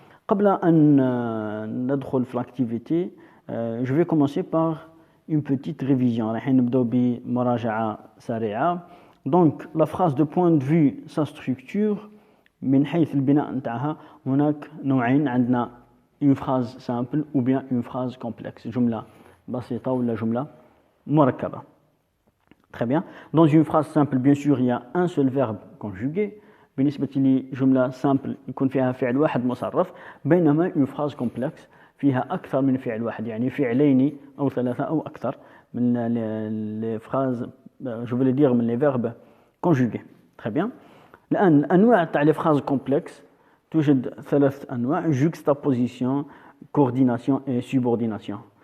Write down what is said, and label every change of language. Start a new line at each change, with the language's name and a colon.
Arabic: قبل أن ندخل في
French: l'activité, je vais commencer par une petite révision.
Arabic: راح نبدأ بمراجعة سريعة.
French: Donc la phrase de point de vue sa structure
Arabic: من حيث البناء نتاعها هناك نوعين. عندنا
French: une phrase simple ou bien une phrase complexe.
Arabic: جملة بسيطة ولا جملة مركبة.
French: Très bien. Dans une phrase simple, bien sûr, il y a un seul verbe conjugué.
Arabic: بالنسبة لجملة simple يكون فيها فعل واحد مصرف. بينما
French: une phrase complexe
Arabic: فيها أكثر من فعل واحد، يعني فعلين أو ثلاثة أو أكثر من
French: les phrases, je veux dire
Arabic: من
French: les verbes conjugués. Très bien.
Arabic: الآن الأنواع تاع
French: les phrases complexes
Arabic: توجد ثلاث أنواع:
French: juxtaposition, coordination et subordination.